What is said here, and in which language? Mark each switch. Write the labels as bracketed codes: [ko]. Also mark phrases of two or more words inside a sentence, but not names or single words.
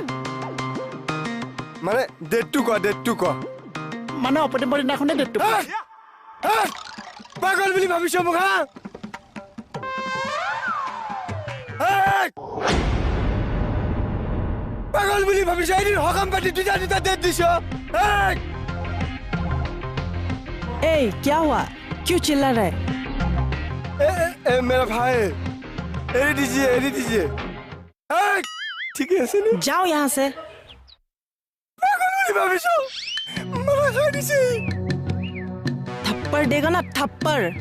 [as] মানে ডেটটো ক মানে অপেনিঙৰ দিনাখনে ডেটটো পাগল বুলি ভাবিছ মোক হা পাগল বুলি ভাবিছ এদিন সকাম পাতি দুটা ডেট দিছ [hi] ए क्या हुआ क्यों चिल्ला रहा है मेरा भाई एरी दीजिए ठीक है ऐसे नहीं जाओ यहाँ से थप्पड़ देगा ना थप्पड़